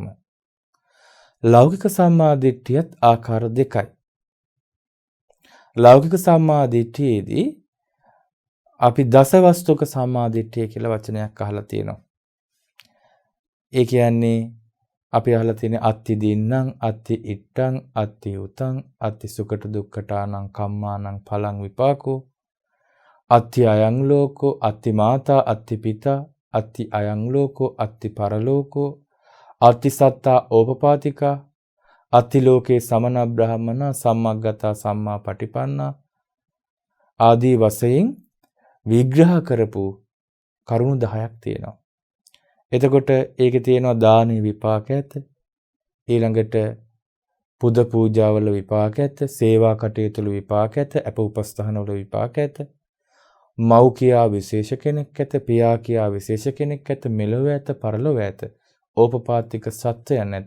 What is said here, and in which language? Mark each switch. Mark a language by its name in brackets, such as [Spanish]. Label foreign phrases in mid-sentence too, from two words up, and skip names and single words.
[Sinhala] ලෞකික සම්මාදිට්ඨියත් ආකාර දෙකයි. ලෞකික සම්මාදිට්ඨියේදී අපි දසවස්තුක සම්මාදිට්ඨිය කියලා වචනයක් අහලා තියෙනවා. ඒ කියන්නේ අපි අහලා තියෙන [Pali] අත්ති දින්නම්, අත්ති ඉට්ටං, අත්ති උතං, අත්ති සුකට දුක්ඛටානං කම්මානං පලං විපාකෝ, අත්ති අයං ලෝකෝ, අත්ති මාතා, අත්ති පිතා, අත්ති අයං ලෝකෝ, අත්ති පරලෝකෝ, අත්ති සත්තා ඕපපාතිකා, අත්ති ලෝකේ සමන බ්‍රාහමන සම්මග්ගතා සම්මා පටිපන්නා [Sinhala] ආදී වශයෙන් විග්‍රහ කරපු කරුණු 10ක් තියෙනවා. එතකොට ඒකේ තියෙනවා දානි විපාක ඇත, ඊළඟට පුද පූජාවල විපාක ඇත, සේවා කටයුතු වල විපාක ඇත, අප උපස්ථාන වල විපාක ඇත, මව් කියා විශේෂ කෙනෙක් ඇත, පියා කියා විශේෂ කෙනෙක් ඇත, මෙලොව ඇත, පරලොව ඇත, ඕපපාතික සත්‍යයන් ඇත.